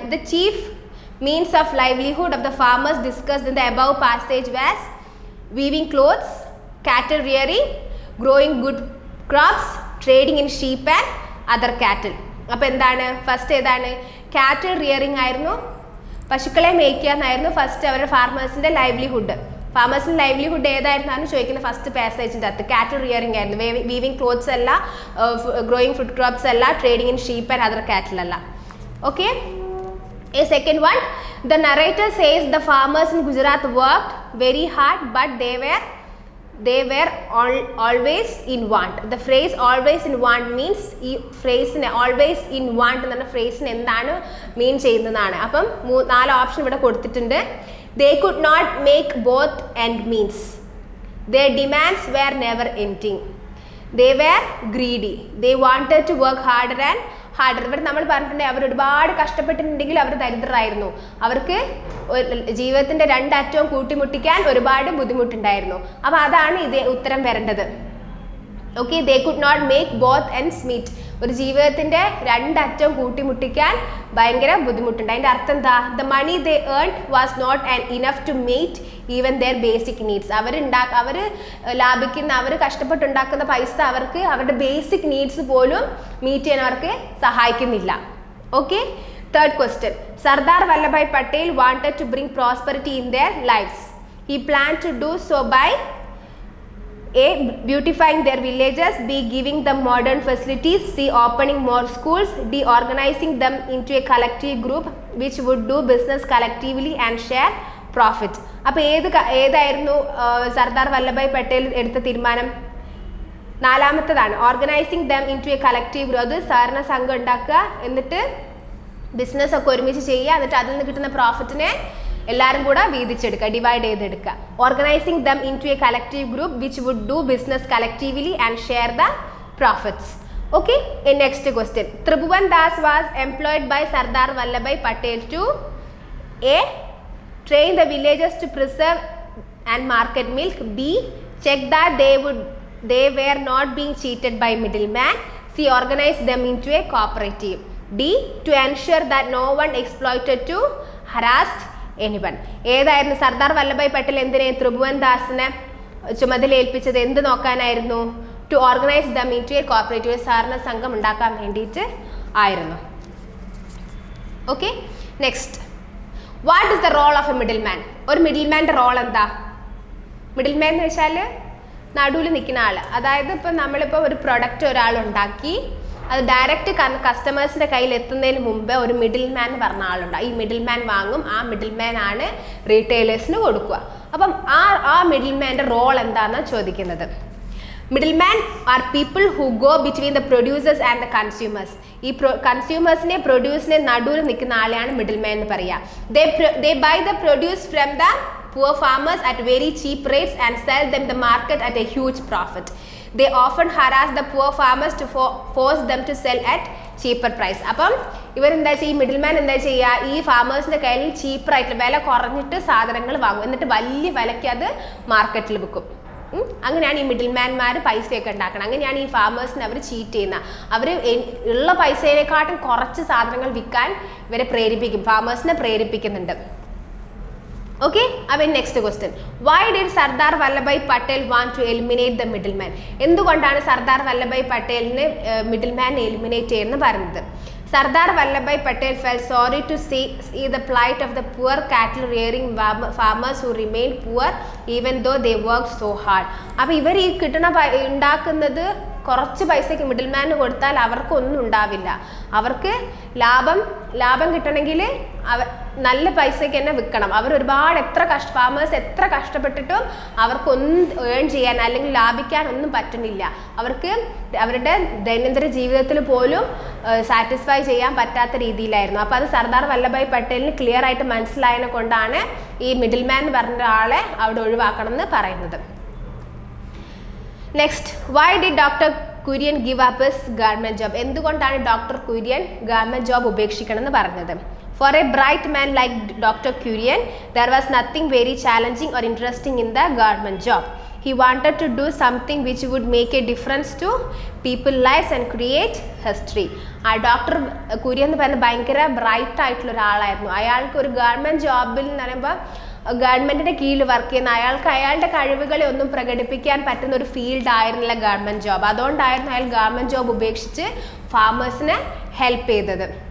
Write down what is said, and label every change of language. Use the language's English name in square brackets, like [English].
[English] The chief means of livelihood of the farmers discussed in the above passage was weaving clothes, cattle rearing, growing good crops, trading in sheep and other cattle. [Malayalam] അപ്പോൾ എന്താണ്? First ഏതാണ്? Cattle rearing ആയിരുന്നു, പശുക്കളെ മേയ്ക്കുക എന്നായിരുന്നു first അവരുടെ ഫാർമേഴ്സിൻ്റെ livelihood. ഫാമേഴ്സിൻ്റെ livelihood ഏതായിരുന്നാണ് ചോദിക്കുന്നത് first പാസേജിൻ്റെ അകത്ത്. Cattle rearing ആയിരുന്നു. [English] Weaving clothes അല്ല, growing food crops അല്ല, trading in sheep and other cattle അല്ല. Okay, a second one, the narrator says the farmers in Gujarat worked very hard but they were always in want. The phrase always in want means [Malayalam] ഈ ഫ്രേസിനെ always in want എന്ന ഫ്രേസിന് എന്താണ് മീൻ ചെയ്യുന്നതാണ്. അപ്പം 4 option ഇവിടെ കൊടുത്തിട്ടുണ്ട്. [English] They could not make both end means. Their demands were never ending. They were greedy. They wanted to work harder and harder. [Malayalam] ഇവിടെ നമ്മൾ പറഞ്ഞിട്ടുണ്ടെങ്കിൽ അവർ ഒരുപാട് കഷ്ടപ്പെട്ടിട്ടുണ്ടെങ്കിൽ അവർ ദരിദ്രരായിരുന്നു. അവർക്ക് ജീവിതത്തിൻ്റെ 2 അറ്റവും കൂട്ടിമുട്ടിക്കാൻ ഒരുപാട് ബുദ്ധിമുട്ടുണ്ടായിരുന്നു. അപ്പോൾ അതാണ് ഇത് ഉത്തരം വരേണ്ടത്. [English] Okay, they could not make both ends meet. [Malayalam] ഒരു ജീവിതത്തിൻ്റെ 2 അറ്റവും കൂട്ടിമുട്ടിക്കാൻ ഭയങ്കര ബുദ്ധിമുട്ടുണ്ട്. അതിൻ്റെ അർത്ഥം എന്താ? [English] The money they earned was not enough to meet even their basic needs. [Malayalam] അവർ ലാഭിക്കുന്ന, അവർ കഷ്ടപ്പെട്ടുണ്ടാക്കുന്ന പൈസ അവർക്ക് അവരുടെ ബേസിക് നീഡ്സ് പോലും മീറ്റ് ചെയ്യാൻ അവർക്ക് സഹായിക്കുന്നില്ല. [English] Okay, third question, Sardar Vallabhbhai Patel wanted to bring prosperity in their lifes. He plan to do so by A, beautifying their villages, B, giving them modern facilities, C, opening more schools, D, organizing them into a collective group which would do business collectively and share profit. [Malayalam] അപ്പോൾ ഏതായിരുന്നു സർദാർ വല്ലഭായ് പട്ടേൽ എടുത്ത തീരുമാനം? 4ാമത്തേതാണ്, [English] Organising them into a collective group. [Malayalam] അത് സഹകരണ സംഘം ഉണ്ടാക്കുക, എന്നിട്ട് business ഒക്കെ ഒരുമിച്ച് ചെയ്യുക, എന്നിട്ട് അതിൽ നിന്ന് കിട്ടുന്ന പ്രോഫിറ്റിനെ എല്ലാവരും കൂടെ വീതിച്ചെടുക്കുക, ഡിവൈഡ് ചെയ്തെടുക്കുക. [English] Organising them into a collective group which would do business collectively and share the profits. Okay, next question, Tribhuvan Das was employed by Sardar Vallabhbhai Patel to A, train the villagers to preserve and market milk, B, check that they were not being cheated by middleman, C, organize them into a cooperative, D, to ensure that no one exploited to harass anyone. [Malayalam] ഏതായിരുന്നു സർദാർ വല്ലഭായ് പട്ടേൽ എന്തിനെ ത്രിഭുവൻ ദാസിനെ ചുമതലയേൽപ്പിച്ചത്? എന്ത് നോക്കാനായിരുന്നു? [English] to organise them into a cooperative, [Malayalam] സഹകരണ സംഘം ഉണ്ടാക്കാൻ വേണ്ടിയിട്ട് ആയിരുന്നു. [English] Okay, next, what is the role of a middle man? [Malayalam] ഒരു middle മാൻ്റെ role എന്താ? മിഡിൽ മാൻ എന്ന് വെച്ചാൽ നടുവിൽ നിൽക്കുന്ന ആൾ. അതായത് ഇപ്പം നമ്മളിപ്പോൾ ഒരു പ്രൊഡക്റ്റ് ഒരാൾ ഉണ്ടാക്കി അത് ഡയറക്റ്റ് കസ്റ്റമേഴ്സിൻ്റെ കയ്യിൽ എത്തുന്നതിന് മുമ്പേ ഒരു മിഡിൽ മാൻ എന്ന് പറഞ്ഞ ആളുണ്ട്. ഈ മിഡിൽ മാൻ വാങ്ങും, ആ മിഡിൽ മാൻ ആണ് റീറ്റെയിലേഴ്സിന് കൊടുക്കുക. അപ്പം ആ മിഡിൽ മാൻ്റെ റോൾ എന്താണെന്നാണ് ചോദിക്കുന്നത്. [English] Middlemen are people who go between the producers and the consumers. [Malayalam] ഈ കൺസ്യൂമേഴ്സിനെ പ്രൊഡ്യൂസിനെ നടുവിൽ നിൽക്കുന്ന ആളെയാണ് മിഡിൽ മാൻ എന്ന് പറയുക. [English] They buy the produce from the poor farmers at very cheap rates and sell them the market at a huge profit. They often harass the poor farmers to force them to sell at cheaper price. [Malayalam] അപ്പം ഇവരെന്താ ചെയ്യുക? ഈ middle man എന്താ ചെയ്യുക? ഈ ഫാമേഴ്സിൻ്റെ കയ്യിൽ ചീപ്പറായിട്ട് വില കുറഞ്ഞിട്ട് സാധനങ്ങൾ വാങ്ങും, എന്നിട്ട് വലിയ വിലയ്ക്ക് അത് മാർക്കറ്റിൽ വിൽക്കും. അങ്ങനെയാണ് ഈ മിഡിൽ മാൻമാർ പൈസയൊക്കെ ഉണ്ടാക്കണം. അങ്ങനെയാണ് ഈ ഫാമേഴ്സിനെ അവർ ചീറ്റ് ചെയ്യുന്നത്. അവർ ഉള്ള പൈസയെക്കാട്ടും കുറച്ച് സാധനങ്ങൾ വിൽക്കാൻ ഇവരെ പ്രേരിപ്പിക്കും, ഫാമേഴ്സിനെ പ്രേരിപ്പിക്കുന്നുണ്ട്. ഓക്കെ. [English] അപ്പം next question, why did Sardar Vallabhbhai Patel want to eliminate the middle man? [Malayalam] എന്തുകൊണ്ടാണ് Sardar Vallabhbhai പട്ടേലിന് middle man eliminate ചെയ്യുന്നത് പറയുന്നത്? [English] Sardar Vallabhbhai Patel felt sorry to see the plight of the poor cattle rearing farmers who remained poor even though they worked so hard. [Malayalam] അപ്പോൾ ഇവർ ഈ ഉണ്ടാക്കുന്നത് കുറച്ച് പൈസയ്ക്ക് middle മാന് കൊടുത്താൽ അവർക്കൊന്നും ഉണ്ടാവില്ല. അവർക്ക് ലാഭം കിട്ടണമെങ്കിൽ നല്ല പൈസയ്ക്ക് തന്നെ വിൽക്കണം. അവർ ഒരുപാട് ഫാമേഴ്സ് എത്ര കഷ്ടപ്പെട്ടിട്ടും അവർക്കൊന്നും ഏൺ ചെയ്യാൻ അല്ലെങ്കിൽ ലാഭിക്കാൻ ഒന്നും പറ്റുന്നില്ല. അവർക്ക് അവരുടെ ദൈനംദിന ജീവിതത്തിൽ പോലും സാറ്റിസ്ഫൈ ചെയ്യാൻ പറ്റാത്ത രീതിയിലായിരുന്നു. അപ്പോൾ അത് സർദാർ വല്ലഭായ് പട്ടേലിന് ക്ലിയർ ആയിട്ട് മനസ്സിലായതിനെ കൊണ്ടാണ് ഈ മിഡിൽ മാൻ എന്ന് പറഞ്ഞ ആളെ അവിടെ ഒഴിവാക്കണം എന്ന് പറയുന്നത്. [English] Next, why did doctor Kurien give up his government job? [Malayalam] എന്തുകൊണ്ടാണ് ഡോക്ടർ കുര്യൻ ഗവൺമെന്റ് ജോബ് ഉപേക്ഷിക്കണം എന്ന് പറഞ്ഞത്? [English] For a bright man like Dr. Kurian, there was nothing very challenging or interesting in the government job. He wanted to do something which would make a difference to people's lives and create history. [Malayalam] Doctor Kurian എന്ന് പറയുന്നത് ഭയങ്കര bright ആയിട്ടുള്ള ഒരാളായിരുന്നു. അയാൾക്ക് ഒരു government ജോബിൽ എന്ന് പറയുമ്പോൾ ഗവൺമെൻറ്റിൻ്റെ കീഴിൽ വർക്ക് ചെയ്യുന്ന അയാൾക്ക് അയാളുടെ കഴിവുകളെ ഒന്നും പ്രകടിപ്പിക്കാൻ പറ്റുന്ന ഒരു ഫീൽഡ് ആയിരുന്നില്ല ഗവൺമെൻറ് ജോബ്. അതുകൊണ്ടായിരുന്നു അയാൾ ഗവൺമെൻറ് ജോബ് ഉപേക്ഷിച്ച് ഫാമേഴ്സിനെ ഹെൽപ്പ് ചെയ്തത്.